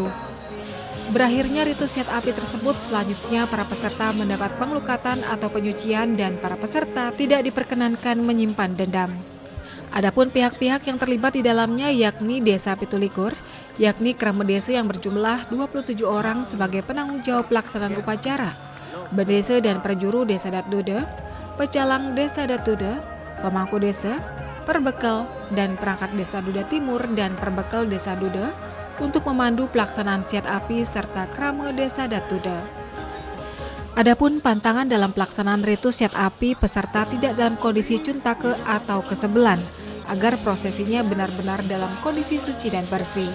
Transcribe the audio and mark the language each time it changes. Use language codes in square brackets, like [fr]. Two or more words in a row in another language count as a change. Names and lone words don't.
[id] Berakhirnya ritus siat api tersebut, selanjutnya para peserta mendapat pengelukatan atau penyucian dan para peserta tidak diperkenankan menyimpan dendam. Adapun pihak-pihak yang terlibat di dalamnya yakni Desa Pitulikur, yakni Krama Desa yang berjumlah 27 orang sebagai penanggung jawab pelaksanaan upacara, Bendesa dan Perjuru Desa Adat Dude, Pecalang Desa Adat Dude, Pemangku Desa, Perbekal dan perangkat Desa Dude Timur dan Perbekal Desa Dude untuk memandu pelaksanaan siat api serta krama Desa Adat Dude. Adapun pantangan dalam pelaksanaan ritus siat api, peserta tidak dalam kondisi cuntake atau kesebelan agar prosesinya benar-benar dalam kondisi suci dan bersih.